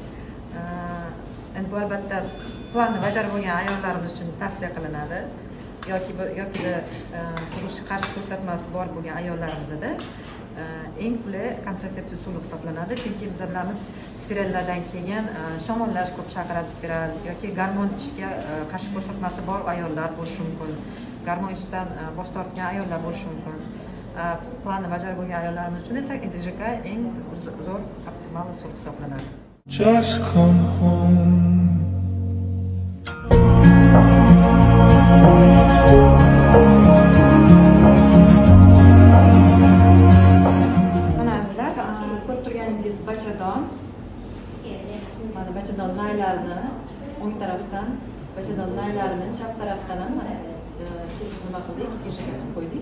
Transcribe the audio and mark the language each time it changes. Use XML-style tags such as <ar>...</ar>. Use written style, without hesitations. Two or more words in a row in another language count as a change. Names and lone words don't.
<uz>bu albatta planni bajarib bo'lgan ayollarimiz uchun tavsiya qilinadi yoki tug'ishga qarshi ko'rsatmasi bor bo'lgan ayollarimizda eng qulay kontratsepsiya usuli hisoblanadi, chunki biz bilamiz spirallardan keyin shamollash ko'p chaqiradi spiral yoki gormon ishga qarshi ko'rsatmasi bor ayollar bo'lishi mumkin, gormon ishdan bosh tortgan ayollar bo'lishi mumkin. Planni bajarib bo'lgan ayollarimiz uchun esa YJK eng zo'r optimal usul hisoblanadi.</uz> <en>Just come home.</en> <uz>Ko'rib turganingiz bachadon. Mana bachadon naylarini o'ng tarafdan, bachadon naylarini chap tarafdan ham mana kesib nima qildik, YJK qo'ydik.</uz>